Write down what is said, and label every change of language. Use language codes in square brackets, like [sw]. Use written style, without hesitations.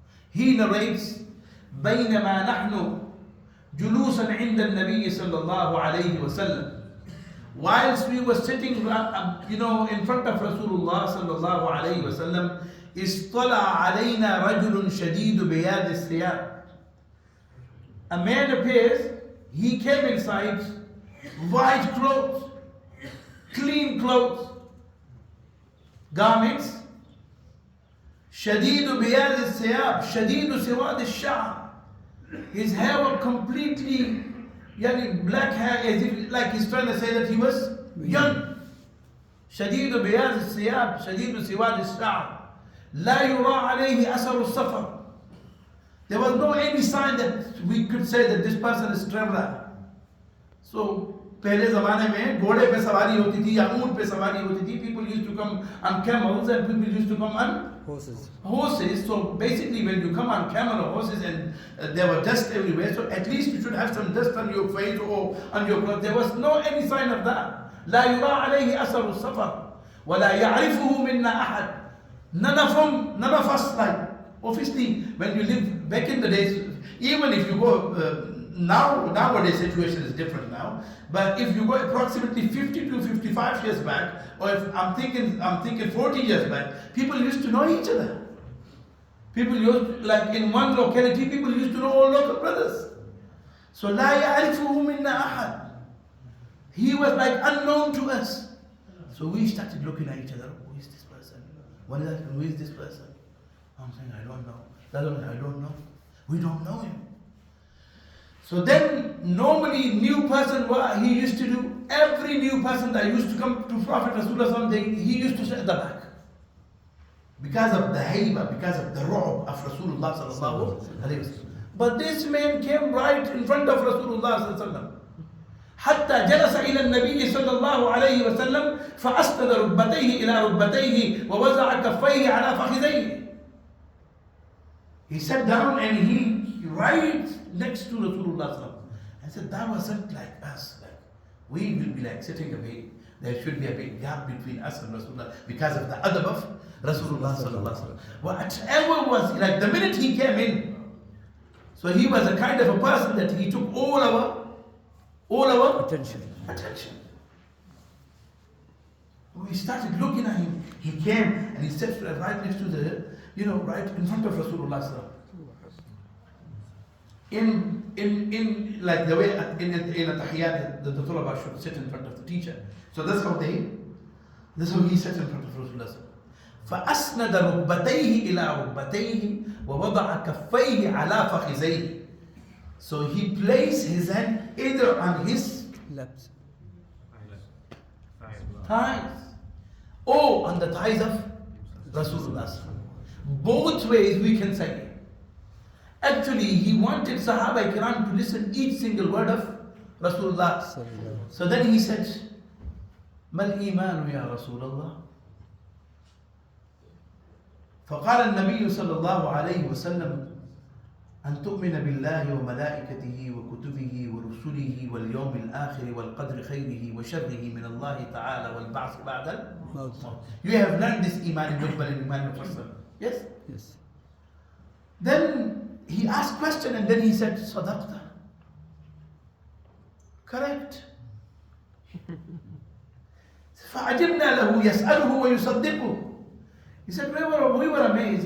[en] He narrates, [ar] بينما نحن جلوسا عند النبي صلى الله عليه وسلم. [en] Whilst we were sitting, in front of Rasulullah sallallahu alayhi wasallam, [ar] اصطلع علينا رجل شديد بياض الثياب. [en] A man appears, he came inside, white clothes, clean clothes, garments. [ar] شديد بياض الثياب, شديد سواد الشعر. [en] His hair was completely black hair, as if like he's trying to say that he was young. [ar] شديد بياض الثياب, شديد سواد الشعر. لا يرى عليه أثر السفر. [en] There was no any sign that we could say that this person is traveler. [hi] So पहले ज़माने में घोड़े पे सवारी होती थी या ऊंट पे सवारी होती थी. [en] People used to come on camels and people used to come on horses. So basically when you come on camel or horses and there was dust everywhere, so at least you should have some dust on your face or on your clothes. There was no any sign of that. [ar] لا يرى عليه أثر السفر ولا يعرفه منا أحد. [en] None of us, like, obviously when you live back in the days, even if you go nowadays situation is different now, but if you go approximately 50 to 55 years back, or if I'm thinking 40 years back, people used to know each other. People used, like in one locality, people used to know all local brothers. [ar] So لا يعرفه منا أحد. [en] He was like unknown to us. So we started looking at each other. Who is this person? What is that? Who is this person? I'm saying, I don't know. That one, I don't know. We don't know him. So then, normally, new person, what he used to do, every new person that used to come to Prophet Rasulullah, he used to sit at the back. Because of the hayba, because of the ru'b of Rasulullah sallallahu alayhi wasallam. But this man came right in front of Rasulullah sallallahu alayhi wasallam. [ar] حتى جلس إلى النبي صلى الله عليه وسلم فأسند ركبتيه إلى ركبتيه ووضع كفيه على فخذيه. [en] He sat down and he right next to Rasulullah. I said, that wasn't like us. Like, we will be like sitting a bit. There should be a big gap between us and Rasulullah because of the adab of Rasulullah. Whatever was, like the minute he came in, so he was a kind of a person that he took all our attention. We started looking at him. He came and he sat right next to the, right in front of Rasulullah. In like the way in a tahiyyat, the tulaba should sit in front of the teacher. So that's how he sat in front of Rasulullah. [ar] فأسند ركبتيه إلى ركبتيه ووضع كفيه على فخذيه. [en] So he placed his hand either on his laps, thighs, or on the thighs of Rasulullah. Both ways we can say. Actually, he wanted Sahaba Kiram to listen each single word of Rasulullah. So then he said, [ar] "Mal iman ya Rasulullah?" فقال النبي صلى الله عليه وسلم أن تؤمن بالله وملائكته وكتبه ورسله واليوم الآخر والقدر خيره وشره من الله تعالى والبعث بعد الموت. [en] You have learned this iman in Nukbal and Iman Mufassal. Yes? Yes. Then he asked question and then he said, Sadaqta. Correct. [ar] فعجبنا له يسأله ويصدقه. [en] He said, we were amazed.